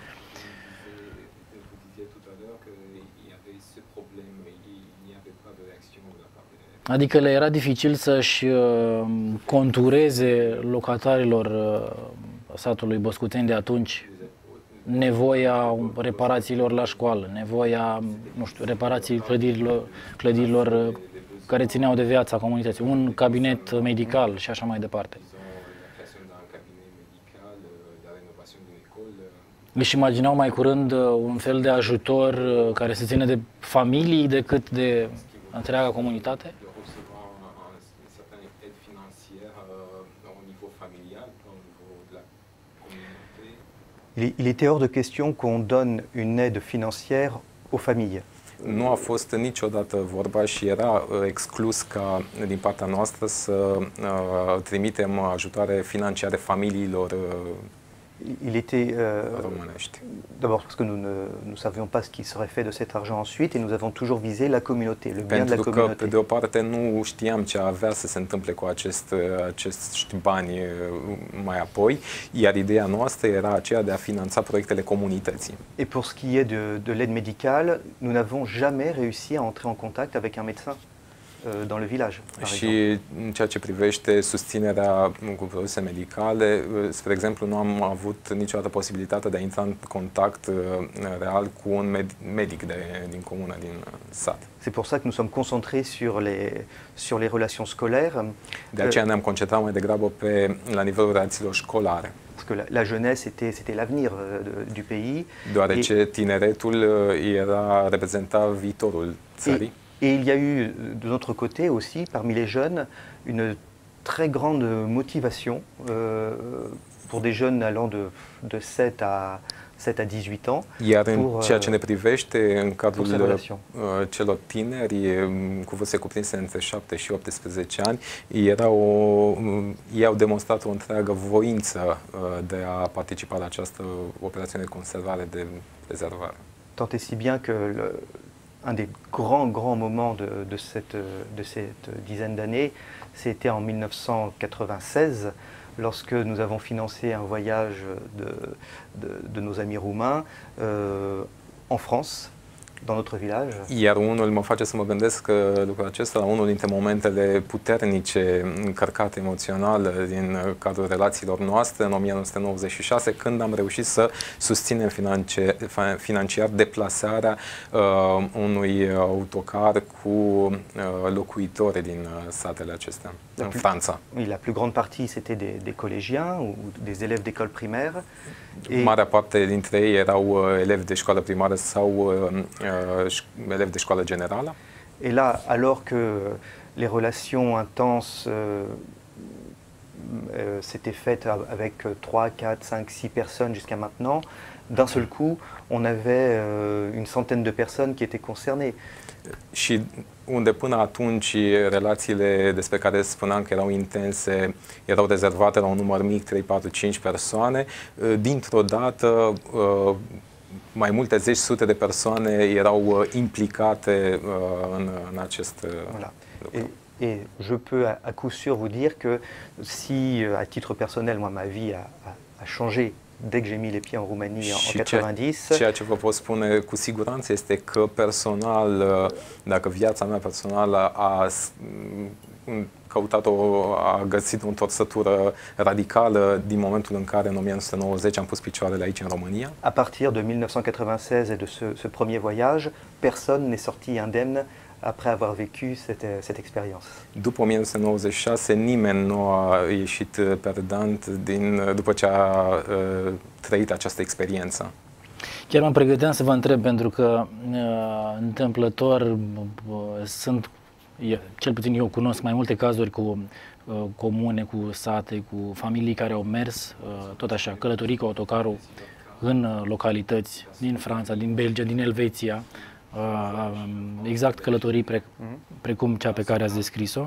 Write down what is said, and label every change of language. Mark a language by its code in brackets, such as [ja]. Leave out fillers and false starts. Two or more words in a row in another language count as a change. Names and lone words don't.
[ro] Adică le era dificil să-și contureze locatarilor satului Boscuteni de atunci nevoia reparațiilor la școală, nevoia, nu știu, reparației clădirilor care țineau de viața comunității, un cabinet medical și așa mai departe. Își imaginau mai curând un fel de ajutor care se ține de familii decât de întreaga comunitate? [fr] Il était hors de question qu'on donne une aide financière aux familles. [ro] Nu a fost niciodată vorba și era exclus ca din partea noastră să trimitem ajutoare financiare familiilor [fr] Il était [ro] românești. [fr] d'abord parce que nous ne savions pas ce qui serait fait de cet argent ensuite et nous avons toujours visé la communauté, le bien de la communauté. [ro] Pentru că, pe de o parte, nu știam ce avea să se întâmple cu acești bani mai apoi, iar ideea noastră era aceea de a finanța proiectele comunității. [fr] Et pour ce qui est de l'aide médicale, nous n'avons jamais réussi à entrer en contact avec un médecin dans le village, par [ro] și în ceea ce privește susținerea cu produse medicale, spre exemplu, nu am avut niciodată posibilitatea de a intra în contact real cu un medic din comună, din sat. [fr] C'est pour ça que nous sommes concentrés sur les relations scolaires. [ro] De aceea ne-am concentrat mai degrabă la nivelul relațiilor școlare. [fr] Parce que la jeunesse c'était l'avenir du pays. [ro] Deoarece tineretul reprezenta viitorul țării. [fr] Et il y a eu de notre côté aussi, parmi les jeunes, une très grande motivation pour des jeunes allant de 7 à 7 à 18 ans. [ro] Iar în ceea ce ne privește, în cadrul celor tineri cu vârste cuprinse între 7 și 18 ani, ei au demonstrat o întreagă voință de a participa la această operațiune de conservare, de prezervare. [fr] Tant et si bien que un des grands moments de cette dizaine d'années, c'était en 1996, lorsque nous avons financé un voyage de nos amis roumains en France, dans notre village. [ro] Iar unul mă face să mă gândesc că lucrul acesta, unul dintre momentele puternice, încărcate emoțional din cadrul relațiilor noastre în 1996, când am reușit să susținem financiar deplasarea unui autocar cu locuitori din satele acestea, în Franța. [fr] Oui, la plus grande partie c'était des collégiens ou des élèves d'école primaire. [ro] Marea parte dintre ei erau elevi de școală primară sau elevi de școală generală. [fr] Et là, alors que les relations intenses s'étaient faites avec 3, 4, 5, 6 personnes jusqu'à maintenant, d'un seul coup, on avait une centaine de personnes qui étaient concernées. [ro] Și unde până atunci relațiile despre care spuneam că erau intense erau rezervate la un număr mic, 3, 4, 5 persoane, dintr-o dată mai multe zeci, sute de persoane erau implicate în acest lucru. [fr] Et je peux à coup sûr vous dire que si, à titre personnel, moi, ma vie a changé dès que j'ai mis les pieds en Roumanie en 90. [ro] Ceea ce vă pot spune cu siguranță este că personal, dacă viața mea personală a a găsit o întorsătură radicală din momentul în care în 1990 am pus picioarele aici în România. [fr] À partir de 1996 et de ce premier voyage, personne n'est sorti indemne après avoir vécu cette expérience. [ro] După 1996, nimeni nu a ieșit perdant după ce a trăit această experiență. Chiar mă pregăteam să vă întreb, pentru că întâmplător cel puțin eu cunosc mai multe cazuri cu comune, cu sate, cu familii care au mers, tot așa, călătorii cu autocarul în localități din Franța, din Belgia, din Elveția, exact călătorii precum cea pe care ați descris-o.